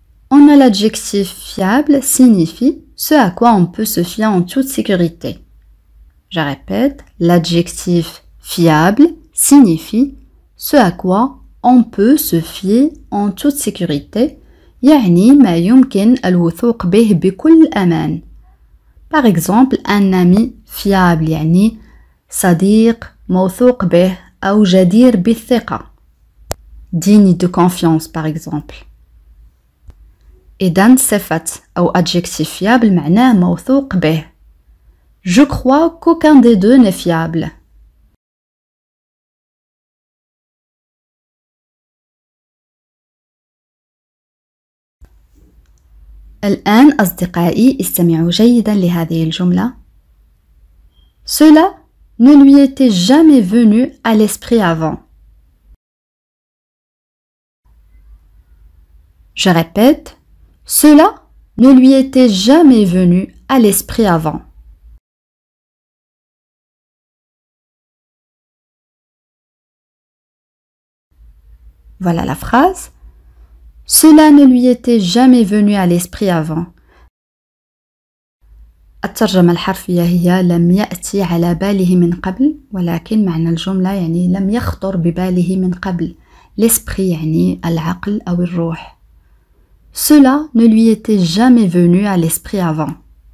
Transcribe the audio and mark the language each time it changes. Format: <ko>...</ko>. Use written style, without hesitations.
<fr>On a l'adjectif fiable signifie ce à quoi on peut se fier en toute sécurité. Je répète, l'adjectif fiable signifie ce à quoi on peut se fier en toute sécurité.</fr> <ar>يعني ما يمكن الوثوق به بكل أمان.</ar> <fr>Par exemple, un ami fiable</fr> <ar>يعني صديق موثوق به أو جدير بالثقة.</ar> <fr>digne de confiance par exemple.</fr> <ar>إذن صفة أو adjectif fiable معناه موثوق به.</ar> <fr>Je crois qu'aucun des deux n'est fiable.</fr> <ar>الآن أصدقائي استمعوا جيدا لهذه الجملة.</ar> <fr>Cela ne lui était jamais venu à l'esprit avant. Je répète, cela ne lui était jamais venu à l'esprit avant. Voilà la phrase. Cela ne lui était jamais venu à l'esprit avant.</fr> <ar>الترجمة الحرفية هي لم يأتي على باله من قبل ولكن معنى الجملة يعني لم يخطر بباله من قبل. L'esprit يعني العقل أو الروح.</ar> <fr>Cela ne lui était jamais venu à l'esprit avant.</fr>